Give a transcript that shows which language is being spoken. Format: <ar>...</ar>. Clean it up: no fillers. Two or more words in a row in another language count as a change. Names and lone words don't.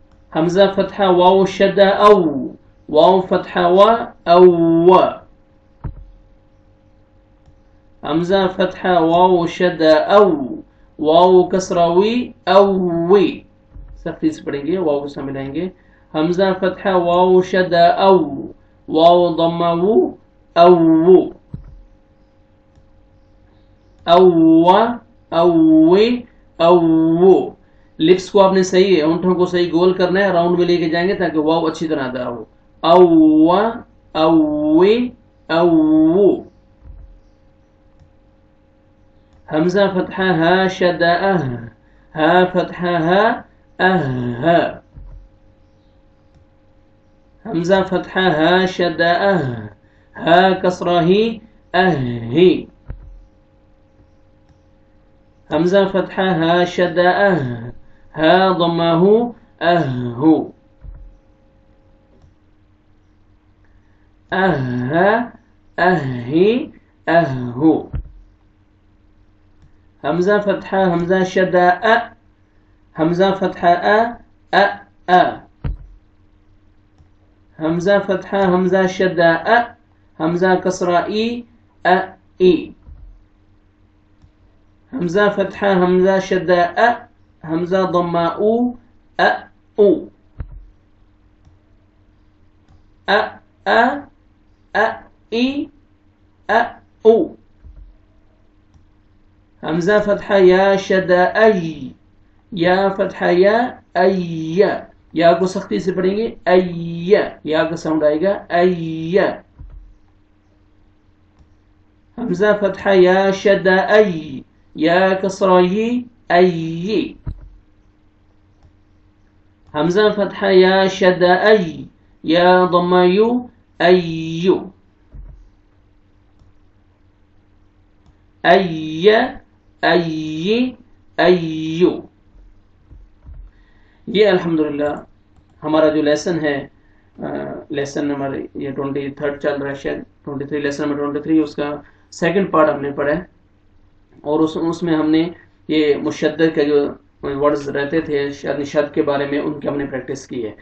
<ur>حمزہ فتحہ واو شدہ او، واو فتحہ و او، حمزہ فتحہ واو شدہ او، واو کسرہ وی او وی، سختی سے پڑھیں گے، واو سے ملائیں گے، حمزہ فتحہ واو شدہ او، واو ضمہ وو او وو، او او وی او وو۔ لپس کو آپ نے صحیح ہے، ہونٹوں کو صحیح گول کرنا ہے، راؤنڈ میں لے کے جائیں گے تاکہ واو اچھی طرح ادا ہو۔ او او وی او وو۔ حمزہ فتحہ ہا شدہ اہ، ہا فتحہ ہا اہ، حمزہ فتحہ ہا شدہ اہ، ہا کسرہ ہی اہ ہی، حمزہ فتحہ ہا شدہ اہ، ہا ضمہ اہ ہو، اہ اہ ہی اہ ہو، حمزہ فتحہ حمزہ شدہ ا، حمزہ فتحہ ا ا ا، حمزہ فتحہ حمزہ شدہ ا، حمزہ کسرہ ای ا ای، حمزہ فتحہ حمزہ شدہ ا، حمزہ ضمہ او ا او، ا ا ا ای ا او، حمزہ فتحہ یا شدہ ای، یا فتحہ یا ای، یا کو سختی سے پڑھیں گے، ای، یا کا ساؤنڈ آئے گا ای، حمزہ فتحہ یا شدہ ای، یا کسرہ ای ای، حمزہ فتحہ یا شدہ ای، یا ضمہ یو ایو، ای ای ایو۔ یہ الحمدللہ ہمارا جو لیسن ہے،</ur> <en>lesson number</en> <ur>یہ 23 چل رہا ہے، شاید 23</ur> <en>lesson number</en> <ur>23، اس کا</ur> <en>second part</en> <ur>ہم نے پڑھا ہے، اور اس میں ہم نے یہ مشدد کے جو ورڈز رہتے تھے شد کے بارے میں، ان کی ہم نے پریکٹس کی ہے۔</ur>